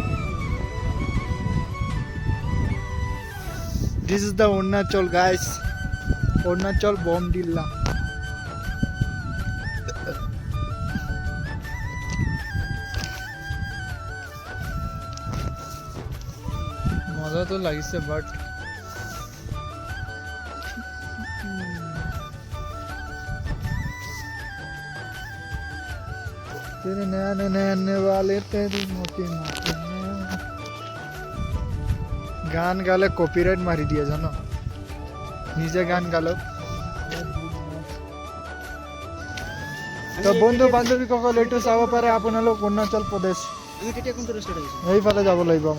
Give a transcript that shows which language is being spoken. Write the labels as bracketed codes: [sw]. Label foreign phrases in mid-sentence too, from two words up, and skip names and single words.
[en] This is the Arunachal guys, Arunachal Bomdila. [as] মজা তো লাগিছে বাট [hi] तेरे नैने नैने वाले तेरी मोटी मोटी [as] গান গালে কপিৰাইট মাৰি দিয়ে জানো, নিজে গান গালো। তো বন্ধু বান্ধৱীসকল এইটো চাব পাৰে আপোনালোক অৰুণাচল প্ৰদেশ। এইফালে যাব লাগিব আমাক।